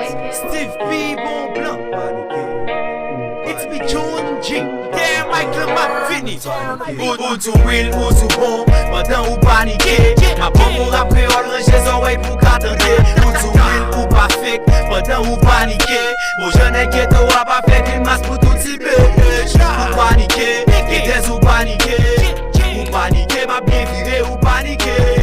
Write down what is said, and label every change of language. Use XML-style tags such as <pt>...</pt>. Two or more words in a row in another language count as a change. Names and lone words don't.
<en>Steve P, Bon Blanc. It's me, June G. Yeah, Michael, my finish.</en> <ht>Ou, ou tou real, ou tou bon, pandan ou panike. Ma bon moun rap kreyòl, ranje zorèy pou ka tande. Ou tou real, ou pa fake, pandan ou panike. Bon, jen nan geto, a pa fè grimas pou tout ti bitch. Ou panike, e des ou panike. Ou panike, ma byen vire, ou panike.</ht>